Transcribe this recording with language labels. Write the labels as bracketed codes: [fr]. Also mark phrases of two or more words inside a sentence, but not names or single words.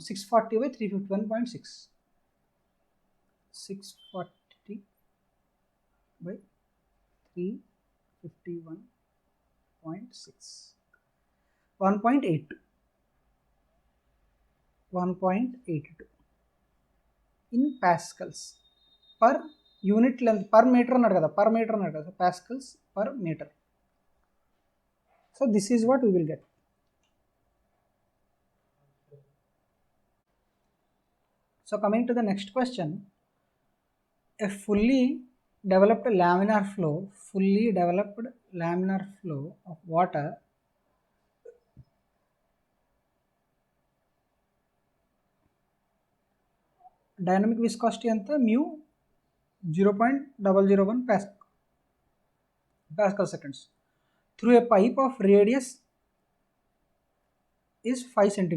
[en] 640/351.6, 640/351.6, 1.82 in pascals per unit length. per meter [te] అన్నాడు కదా, [en] per meter [te] అన్నాడు కదా, [en] pascals per meter. So this is what we will get. So coming to the next question, a fully developed laminar flow of water dynamic viscosity anta mu 0.001 pascal seconds through a pipe of radius is 5 cm.